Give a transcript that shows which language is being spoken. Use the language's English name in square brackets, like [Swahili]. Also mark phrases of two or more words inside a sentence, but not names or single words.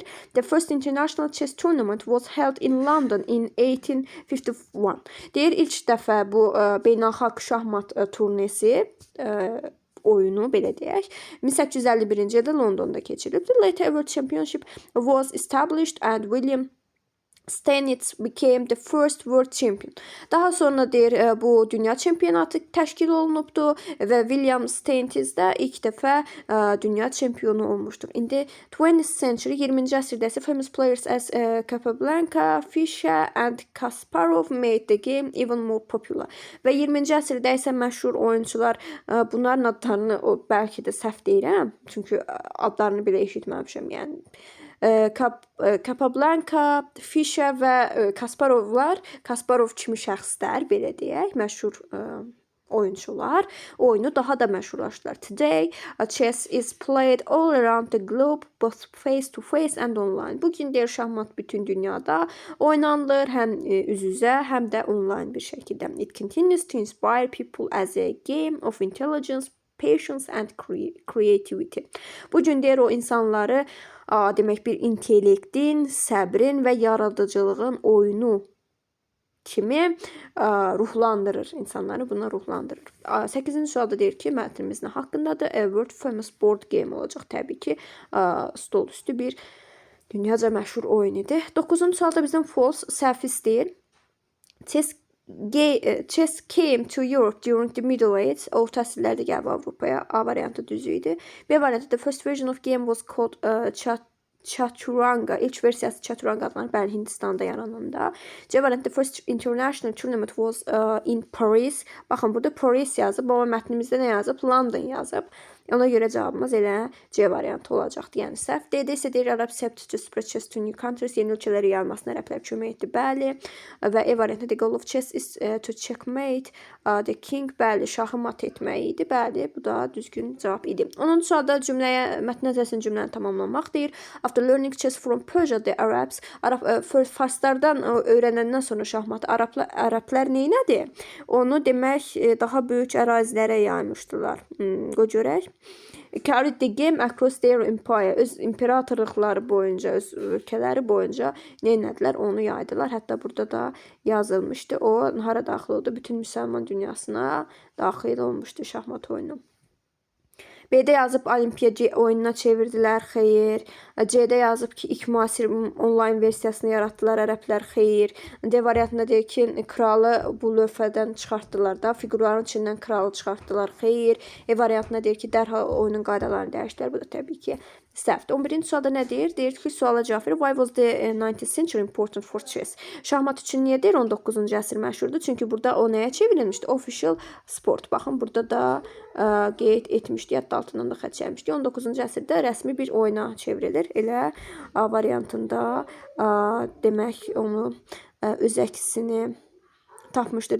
[English] The first international chess tournament was held in London in 1851. [Azerbaijani] Deyir, ilk dəfə bu beynəlxalq şahmat turnesi oyunu belə deyək 1851-ci ildə Londonda keçirilibdi. [English] Later a world championship was established and William Stanitz became the first world champion. [Azerbaijani] Daha sonra deyir bu dünya çempionatı təşkil olunubdu və William Stanitz də ilk dəfə dünya çempionu olmuşdur. [English] In the 20th century, [Azerbaijani] 20-ci əsrdə isə [English] famous players as Capablanca, Fischer and Kasparov made the game even more popular. [Azerbaijani] Və 20-ci əsrdə isə məşhur oyunçular, bunların adlarını bəlkə də səhv deyirəm, çünki adlarını belə eşitməmişəm, yəni Capablanca, Fischer və Kasparov kimi şəxslər, belə deyək, məşhur oyunçular oyunu daha da məşhurlaşdılar. [English] Today, chess is played all around the globe, both face to face and online. [Azerbaijani] Bugün deyir şahmat bütün dünyada oynanılır, həm üz-üzə, həm də online bir şəkildə. [English] It continues to inspire people as a game of intelligence, patience and creativity. [Azerbaijani] Bu gün deyir o insanları demək bir intellektin, səbrin və yaradıcılığın oyunu kimi ruhlandırır. İnsanları buna ruhlandırır. 8-ci sualda deyir ki, mətnimiz nə haqqındadır? [English] A world famous board game olacaq. [Azerbaijani] Təbii ki, stol üstü bir dünyaca məşhur oyun idi. 9-cu sualda bizdən false, səhv istəyir. [English] Chess came to Europe during the Middle Ages. [Azerbaijani] Orta əsrlərdə gəlib Avropaya. A variantı düz idi. B variantı, [English] the first version of game was called Chaturanga. [Azerbaijani] İlk versiyası Chaturanga adlanır. Bəli, Hindistanda yarananda. C variantı, [English] the first international tournament was in Paris. [Azerbaijani] Baxın, burada Paris yazıb, amma mətnimizdə nə yazıb? London yazıb. Ona görə cavabımız elə C variantı olacaqdı, yəni səhv. D-də isə deyir, [English] Arabs helped to spread chess to new countries, [Azerbaijani] yeni ölkələrə yayılmasına ərəblər kömək etdi, bəli. Və E variantı, [English] the goal of chess is to checkmate the king, [Azerbaijani] bəli, şahı mat etmək idi, bəli, bu da düzgün cavab idi. 10-cu sualda cümləyə, mətn nəzərsin cümləni tamamlamaq deyir. [English] After learning chess from Persia, the Arabs, [Azerbaijani] farslardan öyrənəndən sonra şahmatı ərəblər neynədi? Onu demək, daha böyük ərazilərə yaymışdılar. Qoy görək. [English] Carried the game across their empire. [Azerbaijani] Öz imperatorluqları boyunca, öz ölkələri boyunca neynədilər? Onu yaydılar. Hətta burada da yazılmışdı. O, hara daxil oldu? Bütün müsəlman dünyasına daxil olmuşdu şahmat oyunu. B-də yazıb Olimpiya oyununa çevirdilər, xeyr. C-də yazıb ki, ilk müasir onlayn versiyasını yaratdılar ərəblər, xeyr. D variantında deyir ki, kralı bu lövhədən çıxartdılar da, figurların içindən kralı çıxartdılar, xeyr. E variantında deyir ki, dərhal oyunun qaydalarını dəyişdilər, bu da təbii ki, səhvdir. 11-ci sualda nə deyir? Deyir ki, suala cavab verir. [English] Why was the 19th century important for chess? [Azerbaijani] Şahmat üçün niyə deyir 19-cu əsr məşhurdur? Çünki burada o nəyə çevrilmişdi? [English] Official sport. [Azerbaijani] Baxın, burada da qeyd etmişdi, hətta altından da xətt çəkmişdi. 19-cu əsrdə rəsmi bir oyuna çevrilir. Elə A variantında demək onu öz əksini tapmışdır.